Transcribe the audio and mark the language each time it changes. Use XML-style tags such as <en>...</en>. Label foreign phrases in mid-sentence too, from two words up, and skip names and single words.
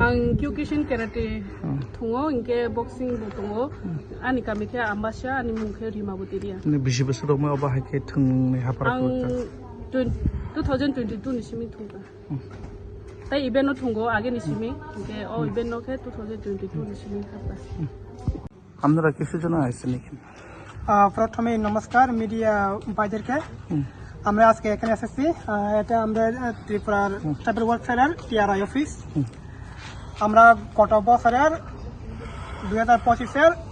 <trp>आं क्यूकेशन कराटे थंगो इनके बक्सिंग बो थंगो आनि कामिखे आम्बासा आनि मुखे रिमाबुतिरिया ने बिसि बोसोराव मा बाहायके थंनि हाफारा आं 2022 नि सिमि थंगा ताइ इभेन्ट थंगो आगे नि सिमि इनके ओ इभेन्ट नखे 2022 नि सिमि हाबा</trp> <bn>আপনারা কিছু জন আছেন নাকি প্রথমে নমস্কার মিডিয়া ভাইদেরকে আমরা আজকে এখানে এসেছি এটা আমাদের ত্রিপুরার</bn> <en>tribal welfare</en> <bn>টিআরআই অফিস আমরা গত বছরের 2025-এর</bn>